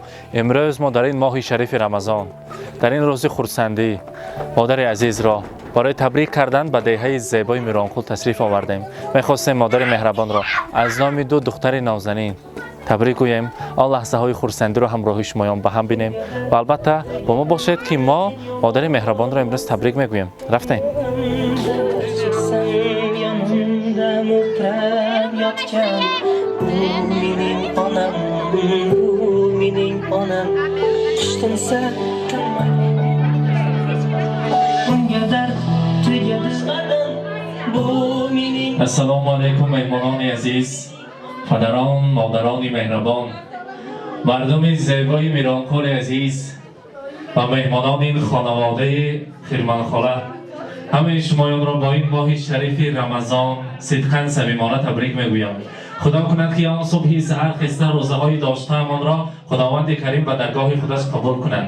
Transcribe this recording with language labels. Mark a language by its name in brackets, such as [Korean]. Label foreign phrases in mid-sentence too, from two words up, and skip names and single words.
[Persian] امروز ما در این ماه شریف رمضان، در این روز خرسندی، مادر عزیز را برای تبریک کردن به دهه زیبای میرانکول تشریف آوردیم. می‌خواستیم مادر مهربان را از نام دو دختر نازنین تبریک گوییم. آن لحظه های خرسندی را همراهی شمایان به هم بینیم و البته با ما باشید که ما مادر مهربان را امروز تبریک میگوییم. رفتیم. [Uzbek] Mening onam, mening onam, ishtinsa bunga dard tegadi qadam. Bu mening. Assalomu alaykum [Persian] مهمانان عزیز, پدران، مادران مهربان، مردم زیبای میرانکول عزیز و مهمانان این خانواده خیرمنخاله، همه شمایان را با این ماه شریف رمضان صدقاً صمیمانه تبریک میگویم. خدا کند که آن صبحی سحر خسته روزه‌های داشته‌مان را خداوند کریم به درگاه خودش قبول کند.